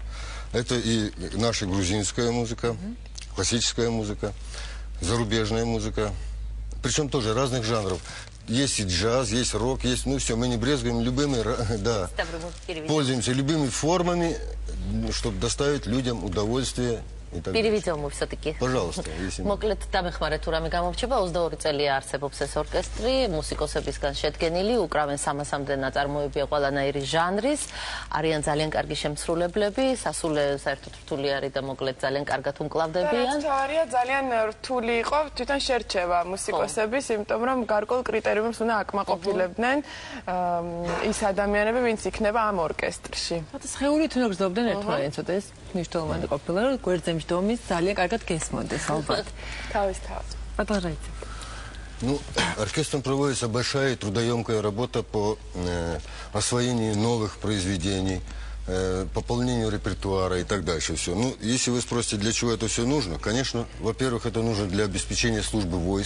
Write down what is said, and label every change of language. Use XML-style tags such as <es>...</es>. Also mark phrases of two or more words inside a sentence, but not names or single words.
<ru>Это и наша грузинская музыка, классическая музыка, зарубежная музыка. Причем тоже разных жанров. Есть и джаз, есть рок, есть, ну все, мы не брезгуем любыми, да, пользуемся любыми формами, чтобы доставить людям удовольствие. Переведем мы все-таки. Пожалуйста.</ru> <ka>მოკლედ დამეხმარეთ თუ რამე გამორჩება 22 წელია არსებობს ეს ორკესტრი, მუსიკოსებისგან შედგენილი, უკრავენ 300-მდე ნაწარმოებია ყველანაირი ჟანრის, არიან ძალიან კარგი შემსრულებლები, სასულე საერთოდ რთული არის და მოკლედ ძალიან კარგად უმკლავდებიან. თორია ძალიან რთული იყო თვითონ შერჩევა მუსიკოსების, იმიტომ რომ გარკვეულ კრიტერიუმებს უნდა აკმაყოფილებდნენ ის ადამიანები, ვინც იქნება ამ ორკესტრში. სხეულით უნდა გრძნობდნენ ერთმანეთს, ეს მნიშვნელოვანი ყოფილა, რომ გვერდზე მსდომის ძალიან კარგად გესმოდეს, ალბათ. თავის.</ka> <ru>Продолжайте. Ну, оркестром проводится большая и трудоемкая работа по освоению новых произведений, пополнению репертуара и так дальше. Все. Ну, если вы спросите, для чего это все нужно, конечно, во-первых, это нужно для обеспечения службы войск.</ru>